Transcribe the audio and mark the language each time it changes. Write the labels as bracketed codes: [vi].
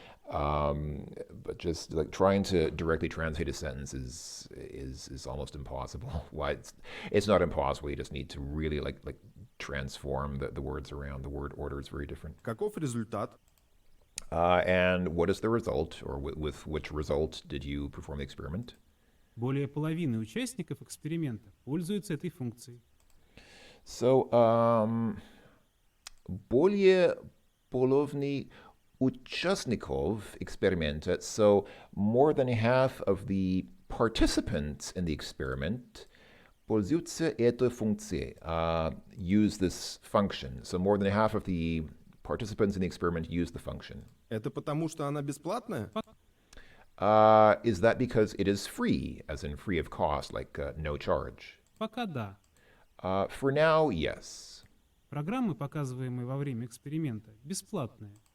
[en] But just like trying to directly translate a sentence is almost impossible. Why it's not impossible. You just need to really like transform the words around. The word order is very different. [ru] Каков результат? [en] And what is the result, or with which result did you perform the experiment? [ru] Более половины участников эксперимента пользуются этой функцией. [en] So, [ru] более половины участников эксперимента, [en] so more than half of the participants in the experiment [ru] пользуются этой функцией, [en] use this function. So more than half of the participants in the experiment use the function. [ru] Это потому, что она бесплатная? [en] Is that because it is free, as in free of cost, like no charge? [ru] Пока да. [en] For now, yes. [ru] Программы, показываемые во время эксперимента, бесплатные.